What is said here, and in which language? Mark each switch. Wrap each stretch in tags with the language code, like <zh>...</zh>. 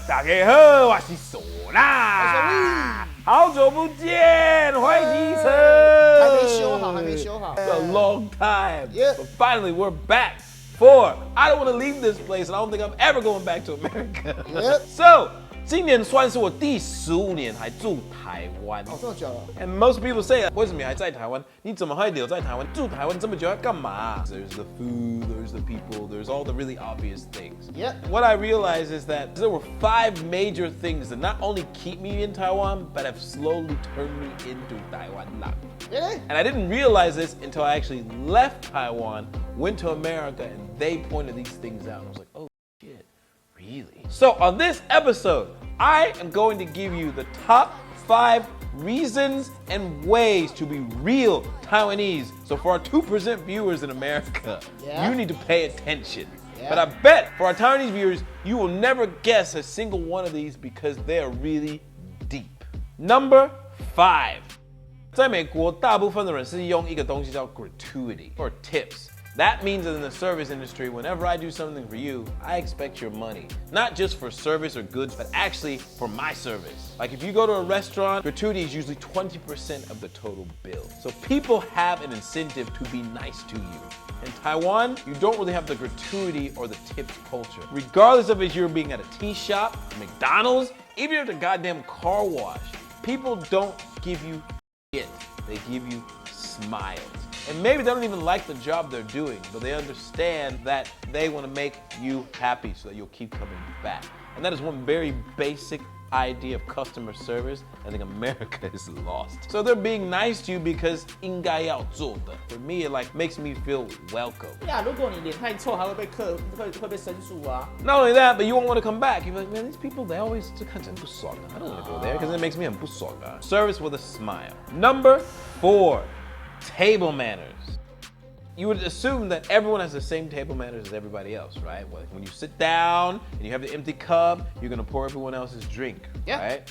<zh>大家好，我是唢呐，好久不见，欢迎启程。还没修好。</zh> <en>It's a long time, Yeah. but finally we're back for. I don't want to leave this place, and I don't think I'm ever going back to America. Yep. So.</en> <zh>今年算是我第15年还住台湾。这么久了。</zh> <en>And most people say,</en> <zh>为什么你还在台湾？你怎么会留在台湾？住台湾这么久要干嘛？</zh> <en>There's the food, there's the people, there's all the really obvious things. Yep. What I realized is that there were 5 major things that not only keep me in Taiwan, but have slowly turned me into Taiwan lang. Really? And I didn't realize this until I actually left Taiwan, went to America, and they pointed these things out. And I was like, oh shit. Really? So on this episode, I am going to give you the top 5 reasons and ways to be real Taiwanese. So for our 2% viewers in America, you need to pay attention. But I bet for our Taiwanese viewers, you will never guess a single one of these because they are really deep. Number 5.</en> <zh>在美国，大部分的人是用一个东西叫</zh> <en>gratuity or tips. That means that in the service industry, whenever I do something for you, I expect your money. Not just for service or goods, but actually for my service. Like if you go to a restaurant, gratuity is usually 20% of the total bill. So people have an incentive to be nice to you. In Taiwan, you don't really have the gratuity or the tips culture. Regardless of if you're being at a tea shop, McDonald's, even at a goddamn car wash, people don't give you shit. They give you smiles. And maybe they don't even like the job they're doing, but they understand that they want to make you happy so that you'll keep coming back. And that is one very basic idea of customer service I think America is lost. So they're being nice to you because</en> <zh>应该要做的.</zh> <en>For me, it like makes me feel welcome.</en> <zh>Yeah, 如果你脸太臭，还会被申诉啊。</zh> <en>Not only that, but you won't want to come back. You're like, man, these people, they always</en> <zh>就看起来很不爽啊.</zh> <en>I don't want to go there because it makes me</en> <zh>很不爽啊.</zh> <en>Service with a smile. Number 4. Table manners. You would assume that everyone has the same table manners as everybody else, right? When you sit down and you have the empty cup, you're gonna pour everyone else's drink, right?</en>